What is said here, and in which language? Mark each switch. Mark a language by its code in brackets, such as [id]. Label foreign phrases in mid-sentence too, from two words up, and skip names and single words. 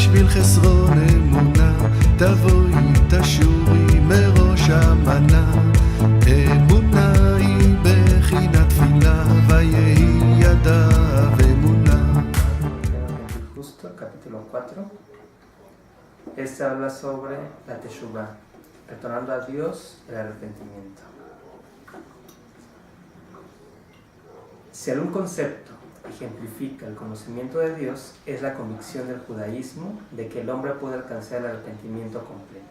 [he] חסרון אמונה, תבואי תשורי מראש המנה. אמונה היא בחינת תפילה, ויהי ידיו אמונה. [es] Justo, capítulo 4. Este habla sobre la Teshuvah, retornando a Dios el arrepentimiento. Si algún concepto ejemplifica el conocimiento de Dios, es la convicción del judaísmo de que el hombre puede alcanzar el arrepentimiento completo.